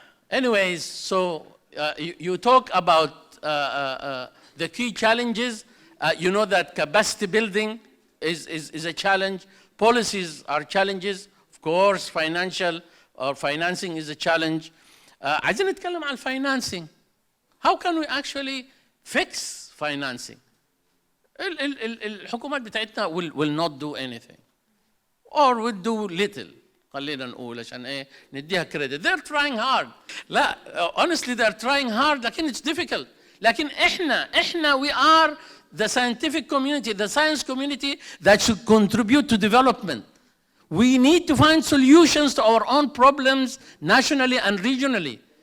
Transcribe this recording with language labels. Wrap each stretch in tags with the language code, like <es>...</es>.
<en>Anyways, so you talk about the key challenges. You know that capacity building is a challenge. Policies are challenges. Of course, financing is a challenge.</en> <ar>عايزين نتكلم عن financing.</ar> <en>How can we actually fix financing?</en> <ar>الحكومات بتاعتنا</ar> <en>will not do anything or will do little.</en> <ar>خلينا نقول عشان ايه نديها credit.</ar> <en>They're trying hard. لا, honestly they're trying hard,</en> <ar>لكن</ar> <en>it's difficult.</en> <ar>لكن احنا</ar> <en>we are the scientific community, the science community that should contribute to development. We need to find solutions to our own problems nationally and regionally.</en>